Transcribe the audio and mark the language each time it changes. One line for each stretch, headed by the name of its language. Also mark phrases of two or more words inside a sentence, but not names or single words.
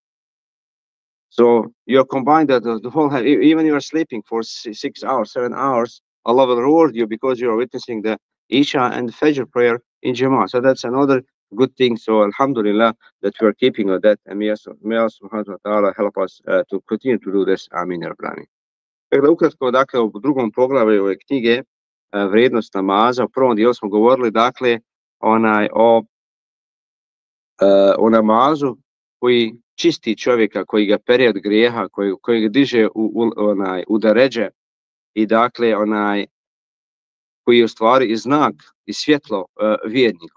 English: So you're combined the whole half. Even you are sleeping for 6 hours, 7 hours, Allah will reward you because you are witnessing the Isha and Fajr prayer in Jama'ah. So that's another good thing. So alhamdulillah that we are keeping of that. And may
Arabic: الله سبحانه وتعالى
English: help us to continue to do this. Amin.
Bosnian: Dakle, ukratko, dakle, u drugom poglavlju ove knjige Vrijednost namaza, u prvom dijelu smo govorili, dakle, o namazu koji čisti čovjeka, koji ga pere od grijeha, koji ga diže u deređe, i dakle koji je u stvari i znak i svjetlo vjernik.